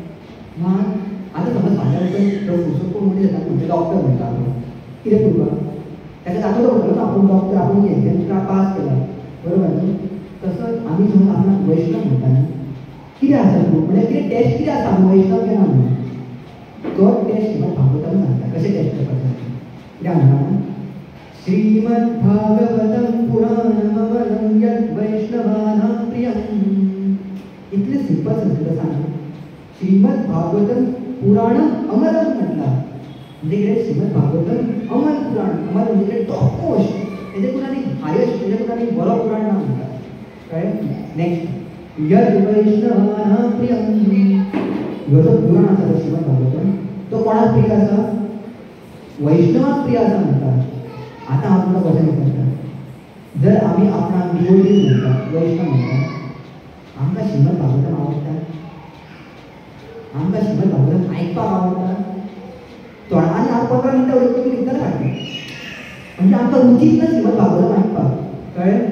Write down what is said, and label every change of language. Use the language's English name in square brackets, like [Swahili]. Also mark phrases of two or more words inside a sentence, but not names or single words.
[Konkani] मात आतां समज फाल्यां प्रोफेसर कोण मनीस येता म्हणजे डॉक्टर म्हणटा आमी कितें करपाक ताका दाखोवचो पडटलो ना आपूण डॉक्टर आपूण [English] exam pass [Konkani] केला बरोबर न्ही. तसोच आमी समज आपणाक वैष्णव म्हणटा न्ही कितें आसा म्हणजे कितें टेस्ट कितें आसा आमी वैष्णव केना म्हणून तो टेस्ट श्रीमद भागवतम सांगता कशें टेस्ट करपाचें कितें म्हणटा श्रीमद भागवतम [Sanskrit] पुराणममलं यत् वैष्णवानां प्रियम्. [Konkani] इतलें सिंपल संस्कृत सांग श्रीमद भागवतम [Sanskrit] पुराणम अमरम [Konkani] म्हटला म्हणजे कितें श्रीमद भागवतम अमर पुराण अमर म्हणजे [English] top most [Konkani] तेजे कुणानी हायेस्ट तेजे कुणानी बरो पुराण ना म्हणटा कळ्ळें. नेक्स्ट [Sanskrit] यत् वैष्णवानां प्रियम् [Konkani] ह्यो जो पुराण आसा तो श्रीमद भागवतम तो कोणाक प्रिय आसा वैष्णवाक प्रिय आसा म्हणटा. आतां हांव तुमकां क्वेश्चन विचारता जर आमी आपणाक डिवोटीज म्हणटा वैष्णव म्हणटा आमकां श्रीमद भागवतम आवडटा आमकां श्रीमद भागवतम आयकपाक आवडटा तोंडांनी हांव 15 मिनटां उलयता तुमी निघटना फाटीं म्हणजे आमकां उचीत ना श्रीमद भागवतम आयकपाक कळ्ळें.